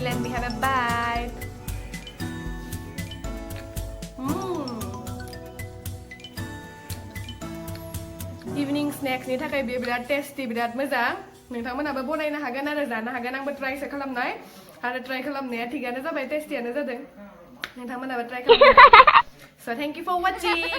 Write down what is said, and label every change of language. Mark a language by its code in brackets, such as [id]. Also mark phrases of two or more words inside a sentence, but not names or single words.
[en] Let me have a bite. Evening snacks [brx] ni थाखाय बेयो बिराद टेस्टी बिराद मोजां नोंथांमोनाबो बनायनो हागोन आरो जानो हागोन आंबो ट्राइसो खालामनाय आरो ट्राइ खालामनाया थिगानो जाबाय टेस्टीयानो जादों नोंथांमोनाबो ट्राइ खालामनो [en] So thank you for watching.